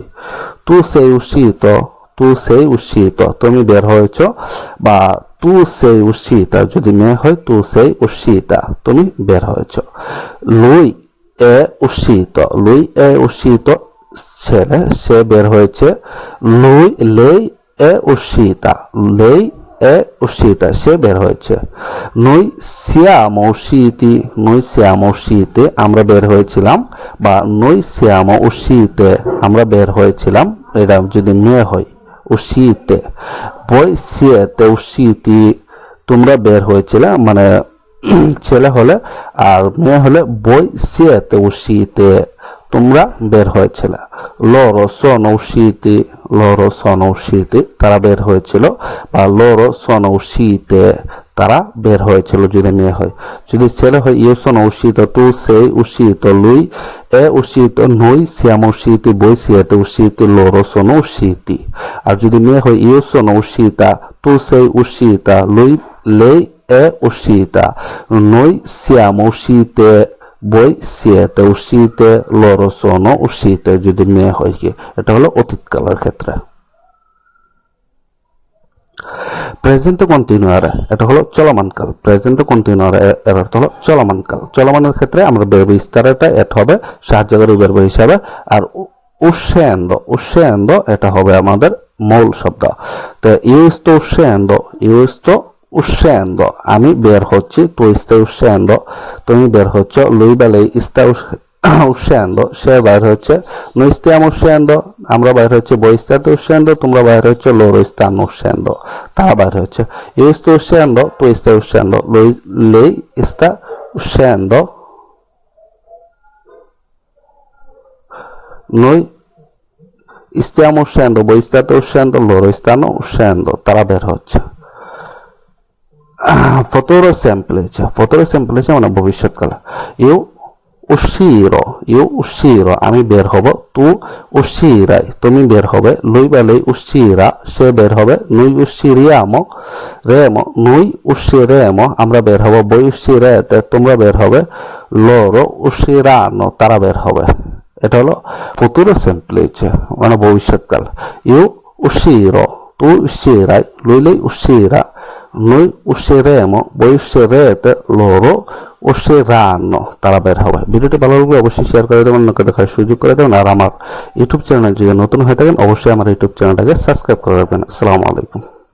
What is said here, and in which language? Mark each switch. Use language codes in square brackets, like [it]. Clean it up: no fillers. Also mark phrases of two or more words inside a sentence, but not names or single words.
[it] tu sei uscito, tu sei uscito, [bn] তুমি বের হয়েছ, বা [it] tu sei uscita [bn] যদি মেয়ে হয় [it] tu sei uscita, [bn] তুমি বের হয়েছ। [it] lui è uscito, lui è uscito [bn] ছেলে, সে বের হয়েছে। [it] lui lei è uscita, lei è uscita, [bn] সে বের হয়েছে। [it] noi siamo usciti, noi siamo usciti, [bn] আমরা বের হয়েছিলাম, বা [it] noi siamo uscite, [bn] আমরা বের হয়েছিলাম, এটা যদি মেয়ে হয় uscite। [it] voi siete usciti, [bn] তোমরা বের হয়েছিলে, মানে ছেলে হলে, আর মেয়ে হলে [it] voi siete uscite, [bn] তোমরা বের হয়েছিলে। [it] loro sono usciti, loro sono usciti, [bn] তারা বের হয়েছিল, বা [it] loro sono uscite, [bn] তারা বের হয়েছিল যদি মেয়ে হয়। যদি ছেলে হয় [it] io sono uscito, tu sei uscito, lui è uscito, noi siamo usciti, voi siete usciti, loro sono usciti। [bn] আর যদি মেয়ে হয় [it] io sono uscita, tu sei uscita, lei è uscita, noi siamo uscite, voi siete uscite, loro sono uscite [bn] যদি মেয়ে হয়। কি এটা হলো অতীতকালের ক্ষেত্রে। [en] present continuous, [bn] এটা হলো চলমান কাল। [en] present continuous [bn] এর অর্থ হলো চলমান কাল। চলমানের ক্ষেত্রে আমরা ভার্ব স্টারেটা এড হবে সাহায্যকারী ভার্ব হিসাবে। আর [it] uscendo, uscendo [bn] এটা হবে আমাদের মূল শব্দ। [it] তো io sto uscendo, io sto uscendo, [bn] আমি বের হচ্ছি। [it] tu stai uscendo, [bn] তুমি বের হচ্ছ। [it] lui lei sta uscendo, [bn] সে বাইর হচ্ছে। [it] noi stiamo uscendo, [bn] আমরা বাইর হচ্ছে। [it] voi state uscendo, [bn] তোমরা বাইর হচ্ছে। [it] loro stanno uscendo, [bn] তারা বাইর হচ্ছে। [it] io sto uscendo, tu stai uscendo, lei sta uscendo, noi stiamo uscendo, voi state uscendo, loro stanno uscendo, [bn] তারা বের হচ্ছে। [it] futuro semplice, futuro semplice [bn] মানে ভবিষ্যৎকাল। [it] io uscirò, [bn] আমি বের হব। [it] tu uscirai, [bn] তুমি বের হবে। [it] lui lei uscirà, [bn] সে বের হবে। [it] noi usciriamo, noi usciremo, [bn] আমরা বের হব। [it] voi uscirete, [bn] তোমরা বের হবে। [it] loro usciranno, [bn] তারা বের হবে। এটা হলো [it] futuro semplice [bn] মানে ভবিষ্যৎকাল। [it] io uscirò, tu uscirai, lui lei uscirà, noi usciremo, voi uscirete, loro usciranno, [bn] তারা বের হবে। ভিডিওটি ভালো লাগলে অবশ্যই শেয়ার করে দেবেন, অন্যকে দেখার সুযোগ করে দেবেন। আর আমার ইউটিউব চ্যানেল যদি নতুন হয়ে থাকেন অবশ্যই আমার ইউটিউব চ্যানেলটাকে সাবস্ক্রাইব করে রাখবেন। [ar] السلام عليكم.